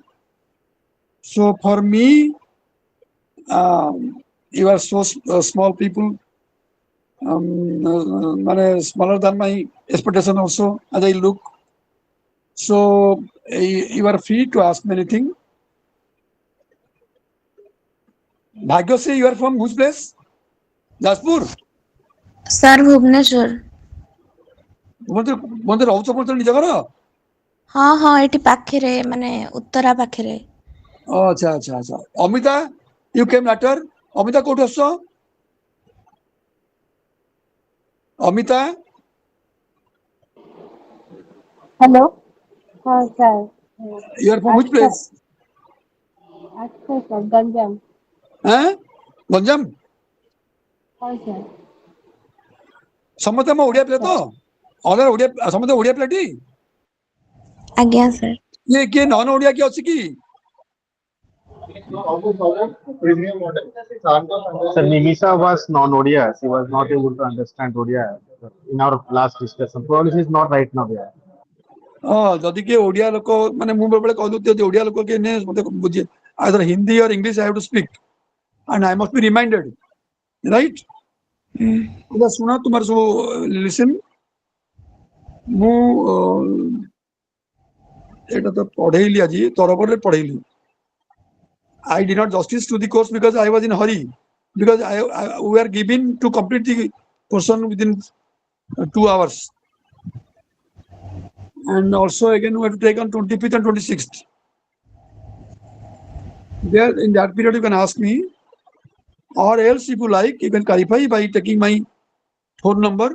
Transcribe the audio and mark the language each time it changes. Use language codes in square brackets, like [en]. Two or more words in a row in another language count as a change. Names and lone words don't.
[en] So for me, you are so small people, smaller than my expectation also as I look. So you are free to ask me anything. Bhagyasri, you are from whose place? Jaspur. Sir, Bhubaneswar. [or] Bondhe ରହୁଛ କୋଉଠି ନିଜ ଘର? ହଁ ଏଠି ପାଖରେ ମାନେ ଉତ୍ତରା ପାଖରେ। ଆଚ୍ଛା। ଅମିତା, [en] you came later. [or] ଅମିତା କୋଉଠି ଆସୁଛ? ଅମିତା? [en] Hello. हाँ sir. You are from which place? [hi] अच्छा sir, गंजम. [or] ଗଞ୍ଜାମ? [hi] हाँ sir. [or] ସମସ୍ତେ ଆମ ଓଡ଼ିଆ ପିଲା ତ? ଅଲଗା ଓଡ଼ିଆ, ସମସ୍ତେ ଓଡ଼ିଆ ପିଲାଟି? ଆଜ୍ଞା sir। କିଏ ନନ୍ ଓଡ଼ିଆ କିଏ ଅଛି କି? [en] Sir, Nimisha was non-Odia. She was not able to understand Odia in our last discussion. Probably she is not right now there. [or] ଯଦି କିଏ ଓଡ଼ିଆ ଲୋକ, ମାନେ ମୁଁ ବେଳେବେଳେ କହିଦଉଛି ଯଦି ଓଡ଼ିଆ ଲୋକ କିଏ ନେ ମତେ ବୁଝେ, [en] either Hindi or English I have to speak and I must be reminded, right? [or] ଶୁଣ ତୁମର ସବୁ listen, ମୁଁ ଏଇଟା ତ ପଢେଇଲି ଆଜି ତରବରରେ ପଢେଇଲି. [en] I did not justice to the course because I was in hurry, because we were given to complete the portion within 2 hours. And also again we have to take on 25th and 26th. There in that period you can ask me, or else if you like you can clarify by taking my phone number.